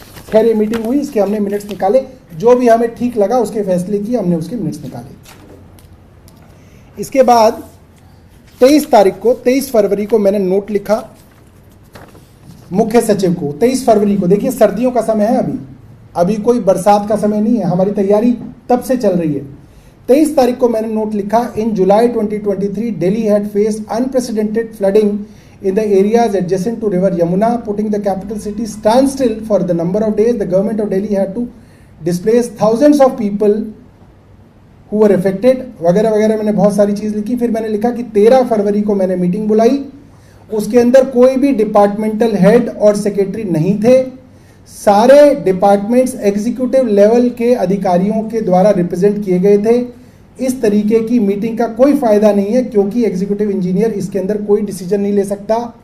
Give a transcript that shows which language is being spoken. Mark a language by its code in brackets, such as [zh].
[hi] खैर ये मीटिंग हुई, इसके हमने मिनट्स निकाले, जो भी हमें ठीक लगा उसके फैसले किए, हमने उसके मिनट्स निकाले। इसके बाद 23 फरवरी को मैंने नोट लिखा मुख्य सचिव को। 23 फरवरी को, देखिए सर्दियों का समय है, अभी कोई बरसात का समय नहीं है, हमारी तैयारी तब से चल रही है। 23 तारीख को मैंने नोट लिखा, [en] In July 2023 Delhi had faced unprecedented flooding in the areas adjacent to river Yamuna, putting the capital city standstill for the number of days. The government of Delhi had to displace thousands of people who were affected, [hi] वगैरह वगैरह। मैंने बहुत सारी चीज़ लिखी। फिर मैंने लिखा कि 13 फरवरी को मैंने मीटिंग बुलाई, उसके अंदर कोई भी डिपार्टमेंटल हेड और सेक्रेटरी नहीं थे। सारे डिपार्टमेंट्स एग्जीक्यूटिव लेवल के अधिकारियों के द्वारा रिप्रेजेंट किए गए थे। इस तरीके की मीटिंग का कोई फायदा नहीं है, क्योंकि एग्जीक्यूटिव इंजीनियर इसके अंदर कोई डिसीजन नहीं ले सकता।